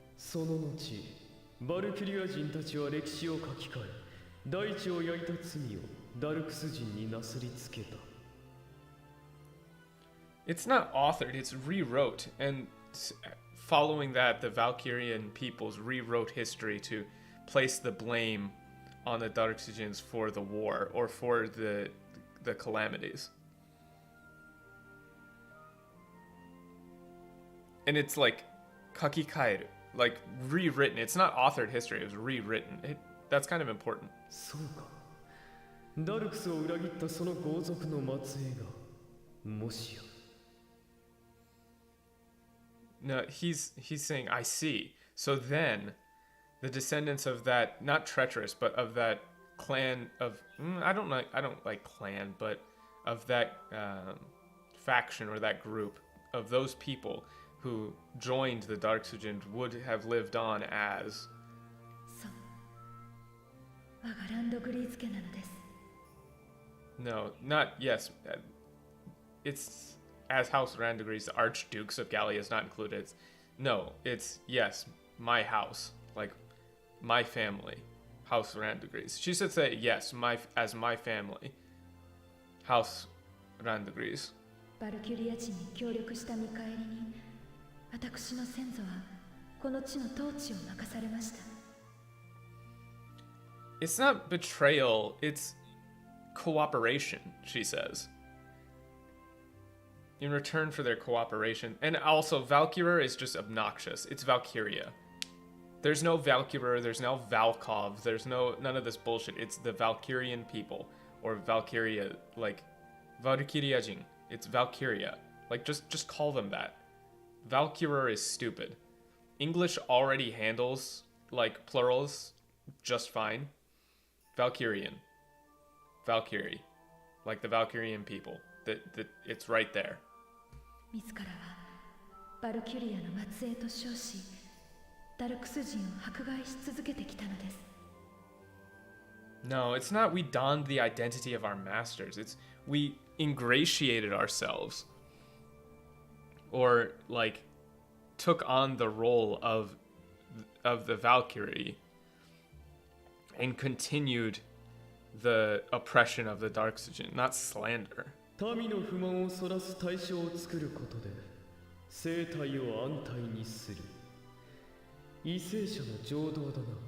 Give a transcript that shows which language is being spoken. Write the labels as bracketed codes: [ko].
[ja] その後バルキュリア人たちは歴史を書き換え大地を焼いた罪をダルクス人になすりつけた [en] It's not authored, it's rewrote. And following that, the Valkyrian peoples rewrote history to place the blame on the Darksijins for the war or for the calamities. And it's like kakikaeru, like rewritten. It's not authored history, it was rewritten. That's kind of important. [ja] そうかダルクスを裏切ったその豪族の末裔がもしや [en] No, he's saying, I see. So then, the descendants of that, not treacherous, but of that clan of, I don't like clan, but of that faction or that group of those people who joined the Darksujin would have lived on as. [ja] そう我がランドグリーズ家なのです [en] No, not yes. It's as House Randagriz, the Archdukes of Gallia is not included. It's yes, my house, like my family, House Randagriz. She should say yes, as my family, House Randagriz. [ja] バルキュリア人に協力した見返りに私の先祖はこの地の統治を任されました [en] It's not betrayal, it's cooperation, she says. In return for their cooperation. And also, Valkyria is just obnoxious. It's Valkyria. There's no Valkyria, there's no Valkov, there's none of this bullshit. It's the Valkyrian people. Or Valkyria, like, Valkyriajin. It's Valkyria. Like, just call them that. Valkyria is stupid. English already handles, like, plurals just fine. Valkyrian. Valkyrie. Like the Valkyrian people. That it's right there. [ja] 自らはバルキュリアの末裔と称しダルクス人を迫害し続けてきたのです [en] No, it's not we donned the identity of our masters. It's we ingratiated ourselves. Or, like, took on the role of the Valkyrie and continued the oppression of the Darksujin, not slander. [ja] 民の不満をそらす対象を作ることで生態を安泰にする為政者の情動だな